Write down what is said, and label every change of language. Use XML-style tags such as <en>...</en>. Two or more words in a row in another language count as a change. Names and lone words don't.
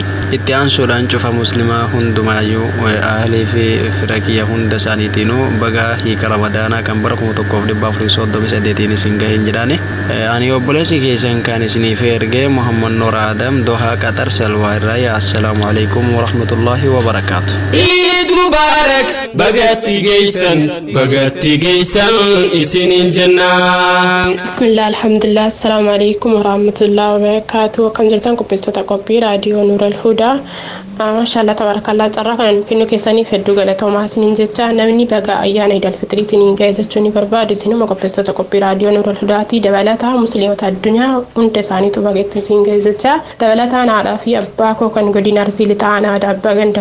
<om>Itti aansuudhaan cufa muslimaa hundumaayyuu ahlii fi fira kiyya hunda isaaniitiinuu baga hiika Ramadaanaa kan bara 1438 isin ga'e jedhaani. Ani obboleessi keessan kan isiniif ergee Muhammad Noor Aadam Doha Qatar Salwaa irraa.</om> <ar>Assalamu alaikum warahmatullahi wabarakatuh. عيد مبارك</ar> <om>bagatti geessan isinin jennaan.</om> <ar>بسم الله الحمد لله السلام عليكم ورحمة الله وبركاته.</ar> <om>Kan jirtan qopheessitoota qophii raadiyoo Nuur al-Hudaa.</om> <ar>ما شاء الله تبارك الله</ar> <om>carraa kana kennu keessaniif hedduu galatoomaa isiniin jecha namni baga ayyaana Eid al-Fitrii isiniin ga'e jechuun ni barbaadu. Isinuma qopheessitoota qophii raadiyoo Nuur al-Hudaati dabalataa musliimota addunyaa hunda isaaniitu baga isiniin ga'e jecha dabalataan haadhaa fi abbaa koo kan godina Arsii Lixaanaa abbaa ganda</om>